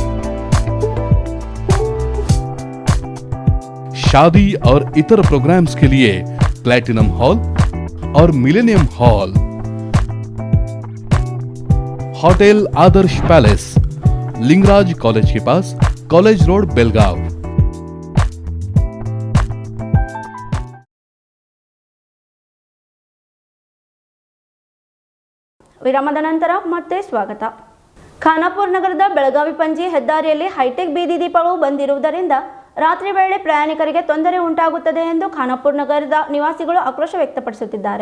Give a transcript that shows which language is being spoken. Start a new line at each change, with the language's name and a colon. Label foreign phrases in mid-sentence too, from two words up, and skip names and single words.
Hindi: शादी और इतर प्रोग्राम्स के लिए प्लैटिनम हॉल और मिलेनियम हॉल। होटल आदर्श पैलेस, लिंगराज कॉलेज के पास, कॉलेज रोड, बेलगाव।
Kannada: ವಿರಾಮದ ನಂತರ ಮತ್ತೆ ಸ್ವಾಗತ. ಖಾನಾಪುರ ನಗರದ ಬೆಳಗಾವಿ ಪಂಜಿ ಹೆದ್ದಾರಿಯಲ್ಲಿ ಹೈಟೆಕ್ ಬೀದಿ ದೀಪಗಳು ಬಂದಿರುವುದರಿಂದ ರಾತ್ರಿ ವೇಳೆ ಪ್ರಯಾಣಿಕರಿಗೆ ತೊಂದರೆ ಉಂಟಾಗುತ್ತದೆ ಎಂದು ಖಾನಾಪುರ ನಗರದ ನಿವಾಸಿಗಳು ಆಕ್ರೋಶ ವ್ಯಕ್ತಪಡಿಸುತ್ತಿದ್ದಾರೆ.